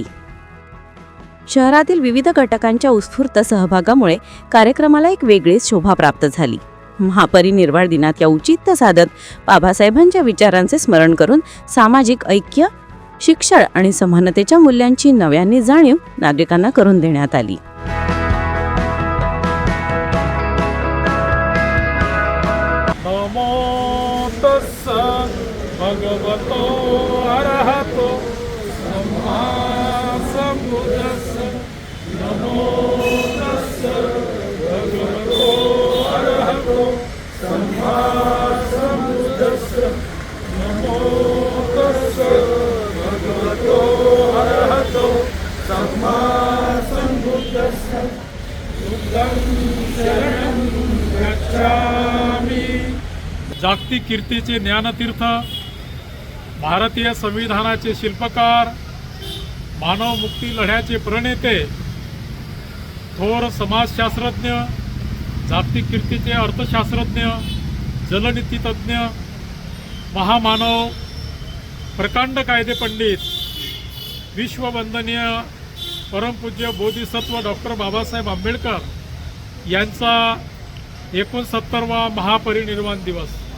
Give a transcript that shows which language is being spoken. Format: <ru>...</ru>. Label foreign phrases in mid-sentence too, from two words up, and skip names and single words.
<mr>शहरातील विविध घटकांच्या उत्स्फूर्त सहभागामुळे कार्यक्रमाला एक वेगळीच शोभा प्राप्त झाली। महापरिनिर्वाण दिनात या औचित्य साधत बाबासाहेबांच्या विचारांचे स्मरण करून सामाजिक ऐक्य, शिक्षण आणि समानतेच्या मूल्यांची नव्याने जाणीव नागरिकांना करून देण्यात आली।</mr> <pi>नमो तस्स भगवतो अरहतो सम्मा सम्बुद्धस्स। नमो तस्स भगवतो अरहतो सम्मा सम्बुद्धस्स। नमो तस्स भगवतो अरहतो सम्मा सम्बुद्धस्स। बुद्धं शरणं गच्छामि।</pi> <mr>जागतिक कीर्तीचे ज्ञानतीर्थ, भारतीय संविधानाचे शिल्पकार, मानव मुक्ती लढ्याचे प्रणेते, थोर समाजशास्त्रज्ञ, जागतिक कीर्तीचे अर्थशास्त्रज्ञ, जलनीतीतज्ञ, महामानव, प्रकांड कायदे पंडित, विश्ववंदनीय परमपूज्य बोधिसत्व डॉक्टर बाबासाहेब आंबेडकर यांचा 69वा महापरिनिर्वाण दिवस।</mr>